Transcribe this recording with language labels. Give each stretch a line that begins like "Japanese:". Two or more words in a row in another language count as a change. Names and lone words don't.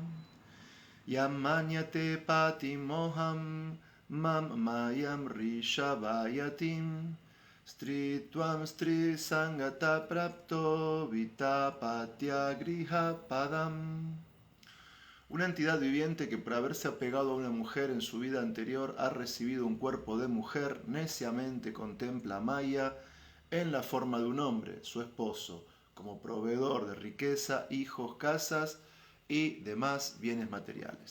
Sanskrit: यमन्यते पति मोहं मं मायं ऋषभायतीम् स्त्रीत्वं स्त्री सङ्गत प्राप्तो वितापत्य गृह पदम्
Spanish: Una entidad viviente que por haberse apegado a una mujer en su vida anterior ha recibido un cuerpo de mujer, neciamente contempla a Maya en la forma de un hombre, su esposo, como proveedor de riqueza, hijos, casas y demás bienes materiales.